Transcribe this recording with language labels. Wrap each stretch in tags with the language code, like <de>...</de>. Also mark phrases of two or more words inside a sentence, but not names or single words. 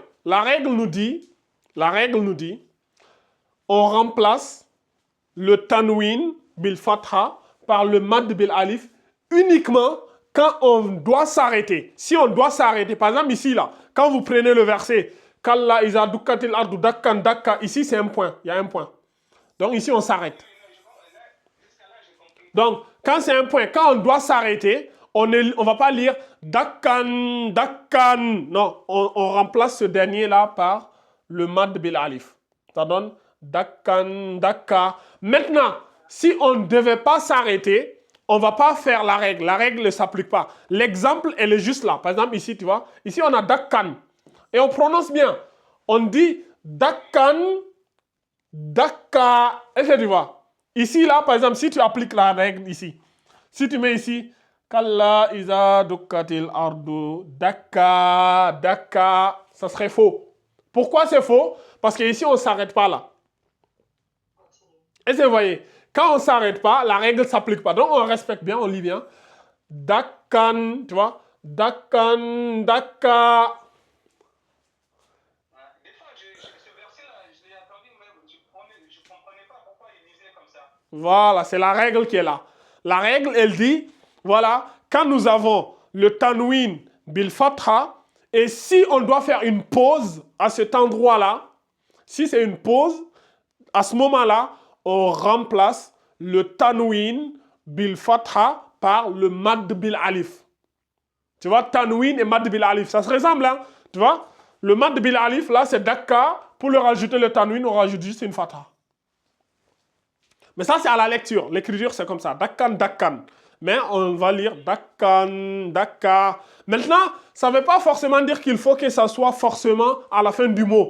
<fr>La règle nous dit, on remplace le</fr> <ar>تنوين بالفتحة</ar> <fr>par le</fr> <ar>مد بالألف</ar> <fr>uniquement quand on doit s'arrêter. Si on doit s'arrêter, par exemple ici là, quand vous prenez le verset</fr> <ar>كلا إذا دكت الأرض دكا دكا,</ar> <fr>ici c'est un point, il y a un point. Donc ici on s'arrête. Donc quand c'est un point, quand on doit s'arrêter, on ne va pas lire</fr> <ar>دكا، دكا.</ar> <fr>Non, on remplace ce dernier là par le</fr> <ar>مد بالألف.</ar> <fr>Ça donne</fr> <ar>دكا، دكا.</ar> <fr>Maintenant, si on ne devait pas s'arrêter, on ne va pas faire la règle. La règle ne s'applique pas. L'exemple, elle est juste là. Par exemple, ici, tu vois, ici on a dakkan. Et on prononce bien. On dit</fr> <ar>دكا، دكا.</ar> <fr>Est-ce que tu vois? Ici, là, par exemple, si tu appliques la règle ici, si tu mets ici,</fr> <ar>كلا إذا دكت الأرض دكا، دكا,</ar> <fr>ça serait faux. Pourquoi c'est faux? Parce qu'ici, on ne s'arrête pas là. Et vous voyez, quand on ne s'arrête pas, la règle ne s'applique pas. Donc, on respecte bien, on lit bien. Dakkan, tu vois?</fr> <ar>دكا، دكا.</ar> <fr>Des fois, ce verset-là, je l'ai entendu, mais je ne comprenais pas pourquoi il lisait comme ça. Voilà, c'est la règle qui est là. La règle, elle dit, voilà, quand nous avons le</fr> <ar>تنوين بالفتحة,</ar> <fr>et si on doit faire une pause à cet endroit-là, si c'est une pause, à ce moment-là, on remplace le tanwin bil fatha par le</fr> <ar>مد بالألف.</ar> <fr>Tu vois, tanwin et</fr> <ar>مد بالألف,</ar> <fr>ça se ressemble, hein? Tu vois, le</fr> <ar>مد بالألف,</ar> <fr>là, c'est dakka. Pour le rajouter le tanwin, on rajoute juste une fatha. Mais ça, c'est à la lecture. L'écriture, c'est comme ça.</fr> <ar>دكا، دكا.</ar> <fr>Mais on va lire</fr> <ar>دكا، دكا.</ar> <fr>Maintenant, ça ne veut pas forcément dire qu'il faut que ça soit forcément à la fin du mot.</fr>